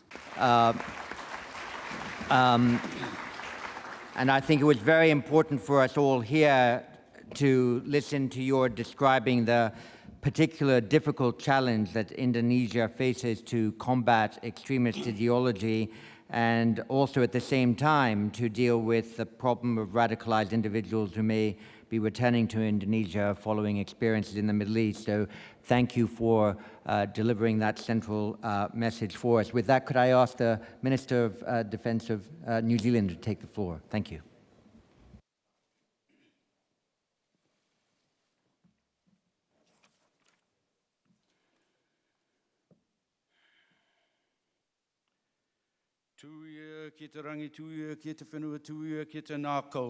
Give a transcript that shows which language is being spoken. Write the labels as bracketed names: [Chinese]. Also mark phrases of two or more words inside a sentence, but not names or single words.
[English] And I think it was very important for us all here to listen to your describing the particular difficult challenge that Indonesia faces to combat extremist ideology, and also at the same time to deal with the problem of radicalized individuals who may be returning to Indonesia following experiences in the Middle East. So thank you for delivering that central message for us. With that, could I ask the Minister of Defence of New Zealand to take the floor? Thank you. [Māori] Tuia ki te rangi, tuia ki te whenua, tuia ki te nākau.